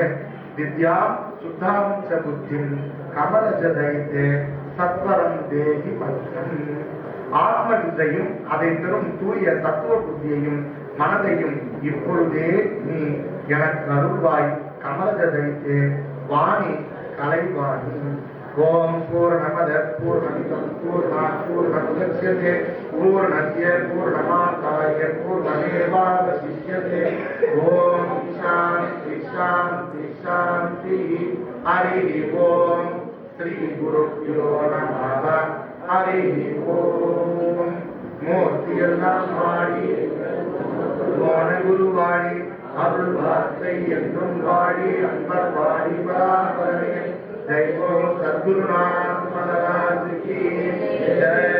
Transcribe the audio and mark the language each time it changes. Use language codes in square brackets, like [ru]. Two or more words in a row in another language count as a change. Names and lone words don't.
[sa] विद्या शुद्धाम्च बुद्धि कमलज दयिते सत्वरं देहि भद्रम्. [ta] ஆத்ம வித்தையும் அதை பெறும் தூய தத்துவ புத்தியையும் மனதையும் இப்பொழுதே நீ எனக்கு அருள்வாய். [sa] कमलज दयिते वाणी கலைவாணி. ॐ पूर्णमदः पूर्णमिदं पूर्णात् पूर्णमुदच्यते पूर्णस्य पूर्णमादाय पूर्णमेवावशिष्यते. ॐ शान्ति शान्ति शान्ति. हरि ॐ। श्री गुरुभ्यो नमः. हरि ॐ. [ta] மூர்த்தியெல்லாம் வாழி, மோன குருவாழி, அருள் வார்த்தை என்றும் வாழி, அன்பர் வாழி பராபரமே. [hi] जय बोलो सद्गुरुनाथ महाराज की जय।